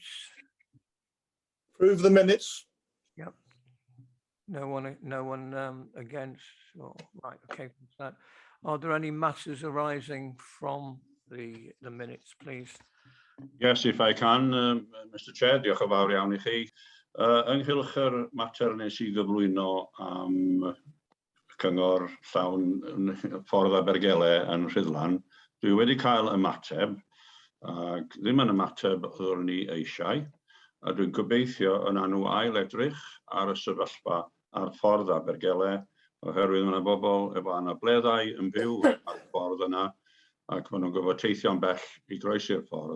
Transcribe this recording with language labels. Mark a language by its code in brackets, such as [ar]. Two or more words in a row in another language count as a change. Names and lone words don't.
[en] Approve the minutes. Yep. No one against? Oh, right, okay. That. Are there any matters arising from the minutes, please? Yes, if I can, Mr Chair, [cy] diolch yn fawr iawn I chi. Ynghylch yr mater nes I gyflwyno am cyngor llawn ffordd Abergele yn Rhuddlan, dwi wedi cael ymateb, ac ddim yn ymateb oeddwn ni eisiau, a dwi'n gobeithio yna nhw ail edrych ar y sefyllfa ar ffordd Abergele, oherwydd yna bobl efo anableddau yn byw ar y ffordd yna, ac maen nhw'n gorfod teithio'n bell I groesi'r ffordd.